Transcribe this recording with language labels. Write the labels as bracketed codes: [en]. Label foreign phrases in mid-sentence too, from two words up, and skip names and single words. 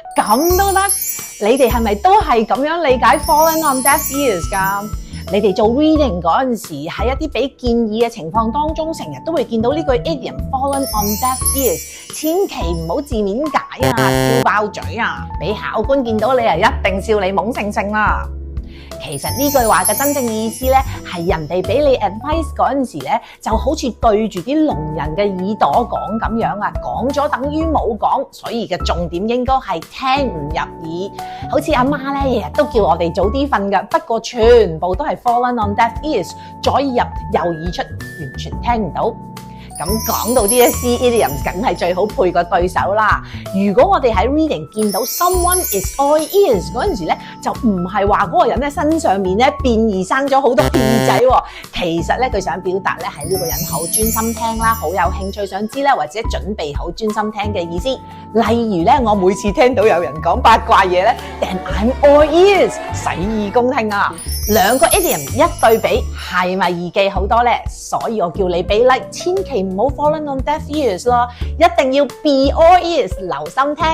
[yue] 咁都得？你哋係咪都係咁樣理解 [en] fallen on deaf ears [yue] 㗎？你哋做 reading 嗰陣時，喺一啲俾建議嘅情況當中，成日都會見到呢句 [en] idiom fallen on deaf ears， [yue] 千祈唔好字面解啊，笑爆嘴啊，俾考官見到你啊，一定笑你懵盛盛啦。其實呢句話嘅真正意思咧，係人哋俾你 advice 嗰陣時咧，就好似對住啲聾人嘅耳朵講咁樣啊，講咗等於冇講，所以嘅重點應該係聽唔入耳。好似阿媽咧，日日都叫我哋早啲瞓㗎，不過全部都係 [en] fallen on deaf ears， [yue] 左耳入右耳出，完全聽唔到。咁講到啲 [en] C idioms， [yue] 梗係最好配個對手啦。如果我哋喺 reading 見到 [en] someone is all ears [yue] 嗰陣時咧，就唔係話嗰個人咧身上面咧變異生咗好多片耳仔喎。其實咧佢想表達咧係呢個人好專心聽啦，好有興趣想知咧，或者準備好專心聽嘅意思。例如咧，我每次聽到有人講八卦嘢咧 ， [en] then I'm all ears， [yue] 洗耳恭聽啊！兩個 idiom 一對比，係咪易記好多咧？所以我叫你俾 like， 千祈唔好 [en] fallen on deaf ears [yue] 咯，一定要 [en] be all ears， [yue] 留心聽。